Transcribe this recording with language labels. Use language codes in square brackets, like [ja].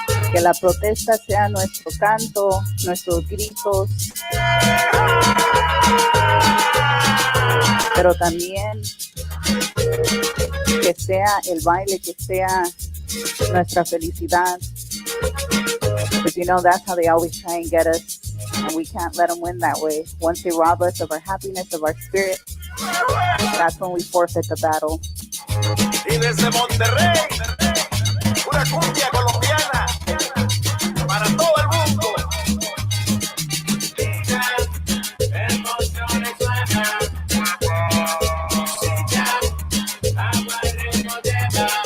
[es] Que la protesta sea nuestro canto, nuestros gritos, pero también que sea el baile, que sea nuestra felicidad. [en] Because you know that's how they always try and get us, and we can't let them win that way. Once they rob us of our happiness, of our spirit, that's when we forfeit the battle. [es] Y desde Monterrey, una cumbia colombiana para todo el mundo. Emociones suenan, agua y ritmo llena.